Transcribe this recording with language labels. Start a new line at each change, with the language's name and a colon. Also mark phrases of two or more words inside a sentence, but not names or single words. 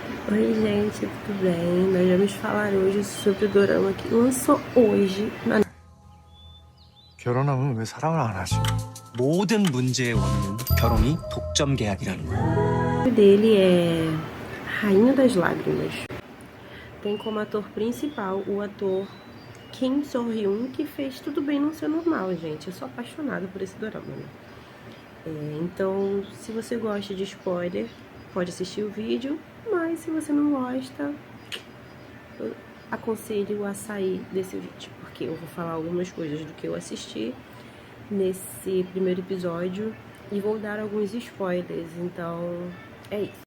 Portuguese: Oi gente, tudo bem? Nós vamos falar hoje sobre o dorama que lançou hoje na
Korean: 결혼하면 왜 사랑을 안 하지? 모든 문제의 원인은 결혼이 독점 계약이라는 거야.
Portuguese: Netflix. Dele é Rainha das Lágrimas. Tem como ator principal o ator Kim So-hyun, que fez Tudo Bem Não Ser Normal, gente. Eu sou apaixonada por esse dorama, né? Então, se você gosta de spoiler, pode assistir o vídeo, mas se você não gosta, eu aconselho a sair desse vídeo, porque eu vou falar algumas coisas do que eu assisti nesse primeiro episódio e vou dar alguns spoilers, então é isso.